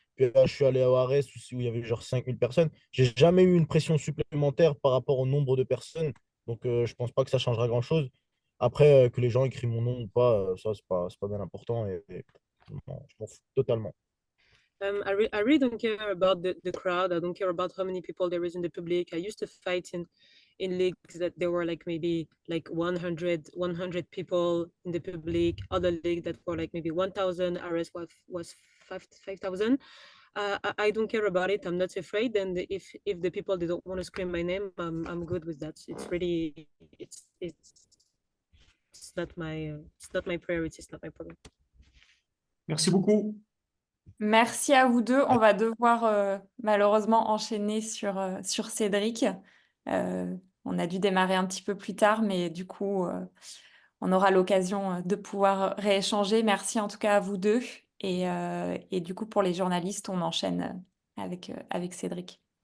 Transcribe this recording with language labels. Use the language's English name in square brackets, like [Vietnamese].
[French] Puis là, je suis allé à Ares où il y avait genre 5000 personnes. J'ai jamais eu une pression supplémentaire par rapport au nombre de personnes. Donc, je pense pas que ça changera grand-chose. Après, que les gens écrivent mon nom ou pas, ça, c'est pas bien important. Non, je m'en fous totalement. [English] I really don't care about the crowd. I don't care about how many people there is in the public. I used to fight in leagues that there were like maybe like 100 people in the public. Other league that were like maybe 1000. RS was 5,000. I don't care about it. I'm not afraid. And if the people they don't want to scream my name, I'm good with that. It's really it's not my priority. It's not my problem. [French] Merci beaucoup. Merci à vous deux. On va devoir malheureusement enchaîner sur Cédric. On a dû démarrer un petit peu plus tard, mais du coup, on aura l'occasion de pouvoir rééchanger. Merci en tout cas à vous deux. Et du coup, pour les journalistes, on enchaîne avec Cédric.